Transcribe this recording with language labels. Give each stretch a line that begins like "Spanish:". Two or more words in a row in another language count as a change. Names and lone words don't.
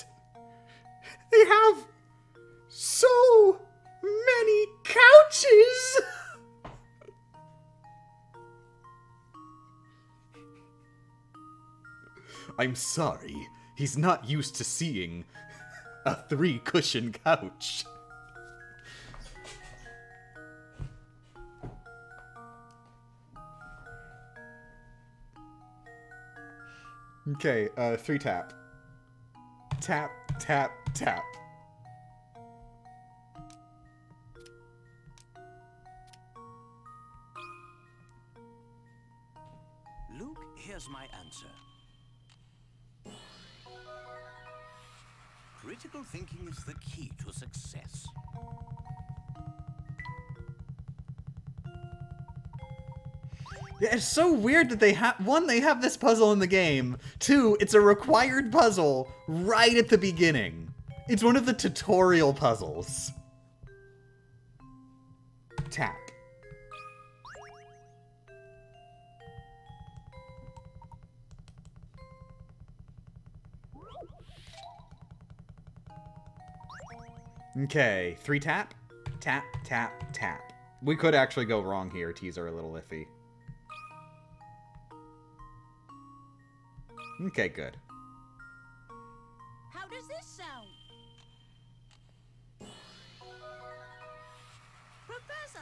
English: They have so many couches. I'm sorry. He's not used to seeing a 3-cushion couch. Okay, 3 tap. Tap, tap, tap. Luke, here's my answer. Critical thinking is the key to success. Yeah, it's so weird that they have... 1, they have this puzzle in the game. 2, it's a required puzzle right at the beginning. It's one of the tutorial puzzles. Tap. Okay, 3 tap. Tap, tap, tap. We could actually go wrong here. T's are a little iffy. Okay, good. How does this sound? Professor!